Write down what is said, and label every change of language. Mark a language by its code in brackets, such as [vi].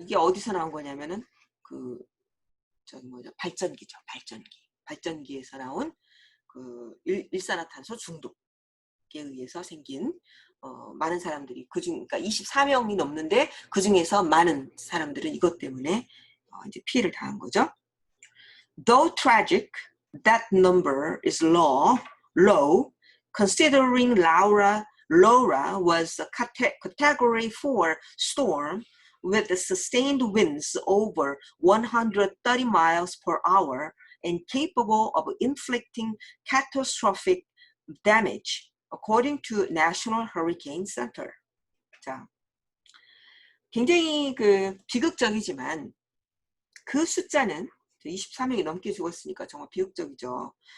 [ko] 이게 어디서 나온 거냐면은 발전기죠. 발전기에서 나온 그 일산화탄소 중독에 의해서 생긴 많은 사람들이 그러니까 24명이 넘는데 그 중에서 많은 사람들은 이것 때문에 이제 피해를 당한 거죠. [en] Though tragic, that number is low, considering Laura was a category 4 storm with the sustained winds over 130 miles per hour and capable of inflicting catastrophic damage, according to National Hurricane Center. [ko] 자, 굉장히 비극적이지만 그 숫자는 24명이 넘게 죽었으니까 정말 비극적이죠.